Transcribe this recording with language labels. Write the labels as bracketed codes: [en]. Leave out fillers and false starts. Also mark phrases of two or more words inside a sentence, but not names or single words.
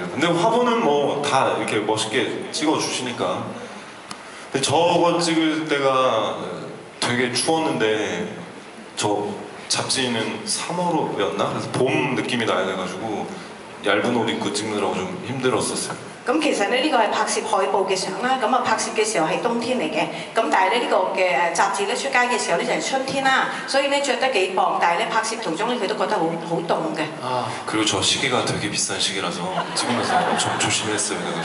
[ko] 근데 화보는 뭐 다 이렇게 멋있게 찍어 주시니까. 근데 저거 찍을 때가 되게 추웠는데 저 잡지는 3월호였나? 그래서 봄 느낌이 나야 돼가지고 얇은 옷 입고 찍느라고 좀 힘들었었어요. [yue] 咁其實咧呢個係拍攝海報嘅相啦，咁啊拍攝嘅時候係冬天嚟嘅，咁但係咧呢個嘅雜誌咧出街嘅時候咧就係春天啦，所以咧着得幾磅，但係咧拍攝途中咧佢都覺得好凍嘅。啊， [ko] 그리고 저 시계가 되게 비싼 시계라서 찍으면서 엄청 조심했어야 돼가지고.